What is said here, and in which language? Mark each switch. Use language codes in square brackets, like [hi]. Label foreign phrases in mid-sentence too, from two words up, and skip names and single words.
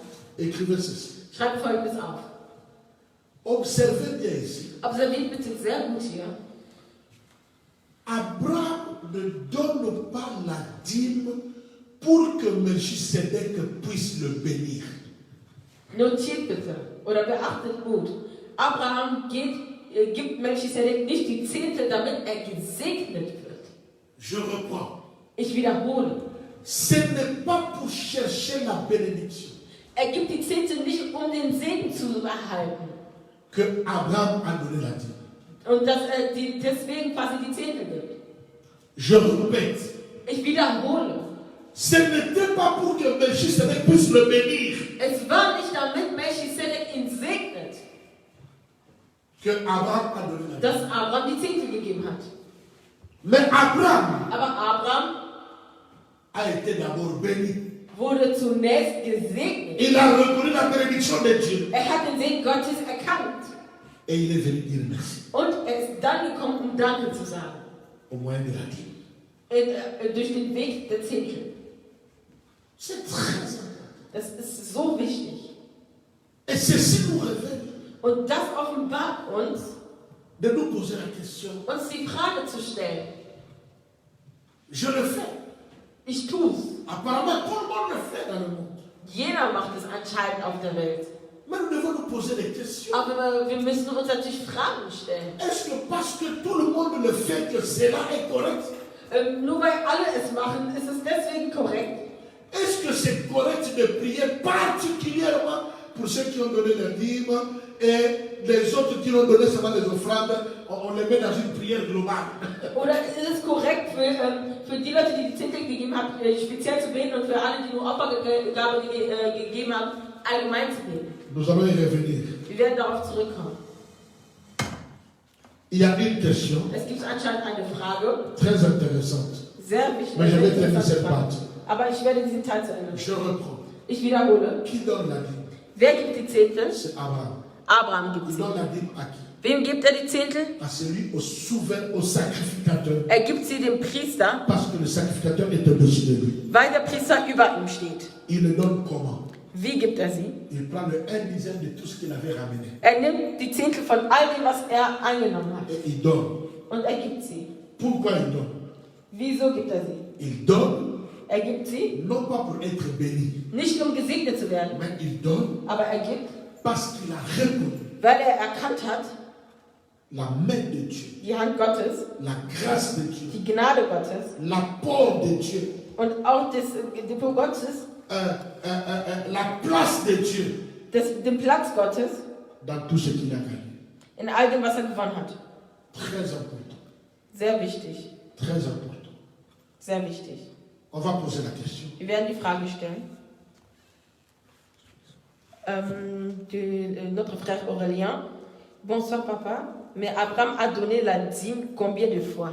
[fr] écrivez ceci. [de] Schreibt Folgendes auf. [fr] Observez bien ici. [de] Observiert bitte sehr gut hier. [fr] Abraham ne donne pas la dîme pour que Melchisedec puisse le bénir. [de] Notiert bitte oder beachtet gut. Abraham gibt Melchisedek nicht die Zehnte, damit er gesegnet wird. [fr] Je reprends. [de] Ich wiederhole. [fr] Ce n'est pas pour chercher la bénédiction [de] Er gibt die Zehnte nicht, um den Segen zu erhalten. [fr] que Abraham a donné la dîme. [de] Und dass er deswegen quasi die Zehnte gibt. [fr] Je répète. [de] Ich wiederhole. [fr] Ce n'était pas pour que Melchisedec puisse le bénir [de] Es war nicht, damit Melchisedek ihn segnet, [fr] que Abraham a donné la dîme. [de] dass Abraham die Zehnte gegeben hat. [fr] Mais Abraham [de] Aber Abraham [fr] a été d'abord béni. [de] wurde zunächst gesegnet. [fr] Il a reconnu la bénédiction de Dieu. [de] Er hat den Segen Gottes erkannt. [fr] Et il est venu dire merci [de] Und er ist dann gekommen, um Danke zu sagen. [fr] au moyen de la dîme. [de] Durch den Weg der Zehnte. [fr] C'est très important. [de] Das ist so wichtig. [fr] Et ceci nous révèle [de] Und das offenbart uns, [fr] de nous poser la question. [de] uns die Frage zu stellen. [fr] Je le fais. [de] Ich tue es. [fr] Apparemment, tout le monde le fait dans le monde. [de] Jeder macht es anscheinend auf der Welt. [fr] Mais nous devons nous poser des questions. [de] Aber wir müssen uns natürlich Fragen stellen. [fr] Est-ce que parce que tout le monde le fait que cela est correct? [de] Nur weil alle es machen, ist es deswegen korrekt? [fr] Est-ce que c'est correct de prier particulièrement pour ceux qui ont donné la dîme et les autres qui ont donné seulement des offrandes, on les met dans une prière globale? [de] Oder ist es korrekt für die Leute, die die Zehntel gegeben haben, speziell zu beten und für alle, die nur Opfergabe gegeben haben, allgemein zu beten? [fr] Nous allons y revenir. [de] Wir werden darauf zurückkommen. [fr] Il y a une question [de] Es gibt anscheinend eine Frage, [fr] très intéressante. [de] sehr wichtig. [fr] Mais je vais tenir [de] interessante [fr] cette [de] Frage. [fr] partie. [de] Aber ich werde diesen Teil zu Ende. [fr] Je reprends. [de] Ich wiederhole. [fr] Qui donne la dîme? [de] Wer gibt die Zehntel? [fr] C'est Abraham. [de] Abraham gibt [fr] Il [de] sie. [fr] donne la dîme à qui? [de] Wem gibt er die Zehntel? [fr] À celui au souverain, au sacrificateur. [de] Er gibt sie dem Priester, [fr] Parce que le sacrificateur est au-dessus de lui. [de] weil der Priester über ihm steht. [fr] Il le donne comment? [de] Wie gibt er sie? [fr] Il prend le 1/10 de tout ce qu'il avait ramené. [de] Er nimmt die Zehntel von all dem, was er eingenommen hat. [fr] Et il donne. [de] Und er gibt sie. [fr] Pourquoi il donne? [de] Wieso gibt er sie? [fr] Il donne, [de] Er gibt sie, [fr] non pas pour être béni, [de] nicht um gesegnet zu werden, [fr] mais il donne [de] aber er gibt, [fr] parce qu'il a reconnu [de] weil er erkannt hat, [fr] la main de Dieu, [de] die Hand Gottes, [fr] la grâce de Dieu, [de] die Gnade Gottes [fr] l'apport de Dieu, [de] und auch das Depot Gottes, [fr] la place de Dieu [de] den Platz Gottes [fr] dans tout ce qu'il a gagné. [de] in all dem, was er gewonnen hat. [fr] Très important. [de] Sehr wichtig, [fr] Très important. [de] sehr wichtig. [fr] On va poser la question. [de] Wir werden die Frage stellen. [fr] Notre frère Aurélien. Bonsoir papa. Mais Abraham a donné la dîme combien de fois?